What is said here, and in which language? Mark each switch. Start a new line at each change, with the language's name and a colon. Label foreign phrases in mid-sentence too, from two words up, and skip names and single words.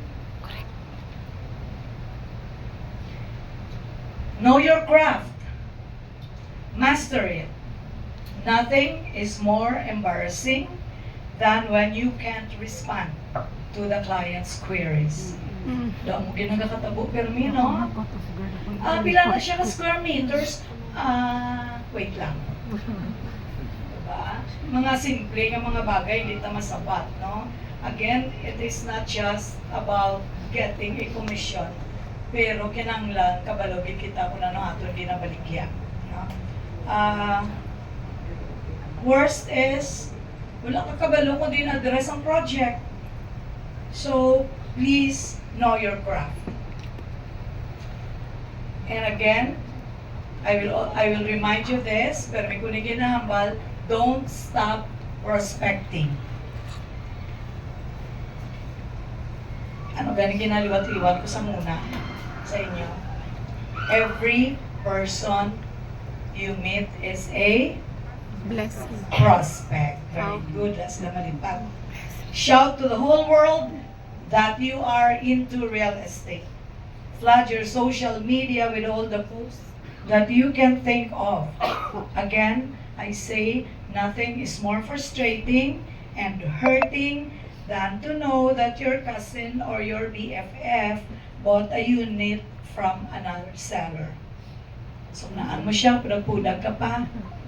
English: Know your craft. Master it. Nothing is more embarrassing than when you can't respond to the client's queries.
Hiligaynon: Doon mo ginagakatabo permi, no? Bilang na siya ka
English: square meters,
Hiligaynon: wait lang. Diba? Mga simple nga mga bagay, hindi ta masapat, no?
English: Again, it is not just about getting a commission,
Hiligaynon: pero kinanglan kabalogin kita kung ano ato ginabaligya, no?
English: Worst is,
Hiligaynon: wala ka kabalo kung di na-address ang project.
English: So, please know your craft. And again, I will remind you this,
Hiligaynon: pero may kunig ginahambal,
English: don't stop prospecting.
Hiligaynon: Ano gani ginaliwat-liwat ko sa muna sa inyo?
English: Every person you meet is a blessing. Prospect. Very good. That's the malipag. Shout to the whole world that you are into real estate. Flood your social media with all the posts that you can think of. Again, I say nothing is more frustrating and hurting than to know that your cousin or your BFF bought a unit from another seller.
Hiligaynon: So naan mo siya, pudag-pudag ka pa,